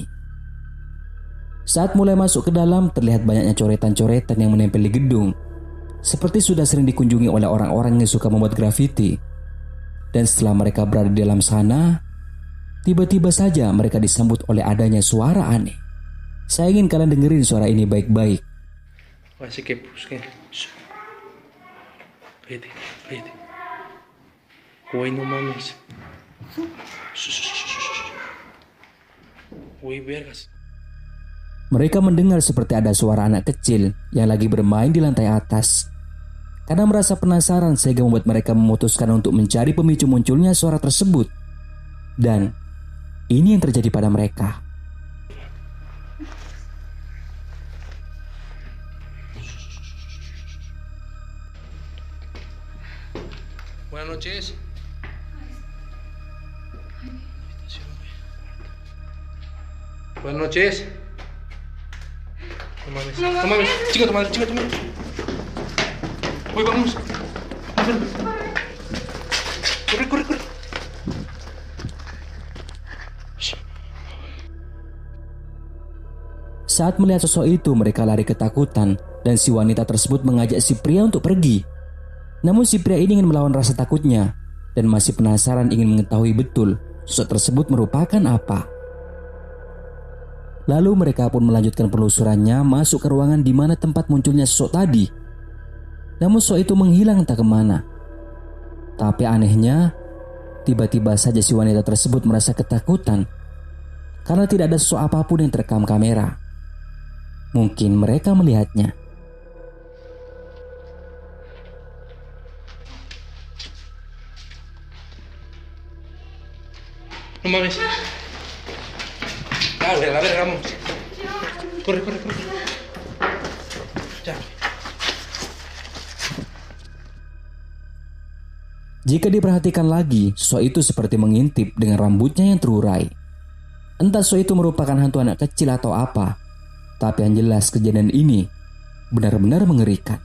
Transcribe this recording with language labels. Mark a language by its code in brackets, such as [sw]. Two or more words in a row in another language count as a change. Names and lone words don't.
[id] Saat mulai masuk ke dalam, terlihat banyaknya coretan-coretan yang menempel di gedung, seperti sudah sering dikunjungi oleh orang-orang yang suka membuat grafiti. Dan setelah mereka berada di dalam sana, tiba-tiba saja mereka disambut oleh adanya suara aneh. Saya ingin kalian dengerin suara ini baik-baik. [es] Así que busquen. Vete, vete. Güey, no mames. Güey, vergas. [id] Mereka mendengar seperti ada suara anak kecil yang lagi bermain di lantai atas. Karena merasa penasaran sehingga membuat mereka memutuskan untuk mencari pemicu munculnya suara tersebut. Dan ini yang terjadi pada mereka. [es] Buenas noches. Buenas noches. No mames. No mames. Chinga tu madre, chinga tu madre. Voy, vamos. Corre, corre, corre. [id] Saat melihat sosok itu, mereka lari ketakutan dan si wanita tersebut mengajak si pria untuk pergi. Namun si pria ini ingin melawan rasa takutnya dan masih penasaran ingin mengetahui betul sosok tersebut merupakan apa. Lalu mereka pun melanjutkan penelusurannya masuk ke ruangan di mana tempat munculnya sosok tadi. Namun sosok itu menghilang entah kemana. Tapi anehnya, tiba-tiba saja si wanita tersebut merasa ketakutan karena tidak ada sosok apapun yang terekam kamera. Mungkin mereka melihatnya. [es] No mames. Dale, a ver, vamos. Corre, corre, corre. Ya. [id] Jika diperhatikan lagi, sosok itu seperti mengintip dengan rambutnya yang terurai. Entah sosok itu merupakan hantu anak kecil atau apa, tapi yang jelas kejadian ini benar-benar mengerikan.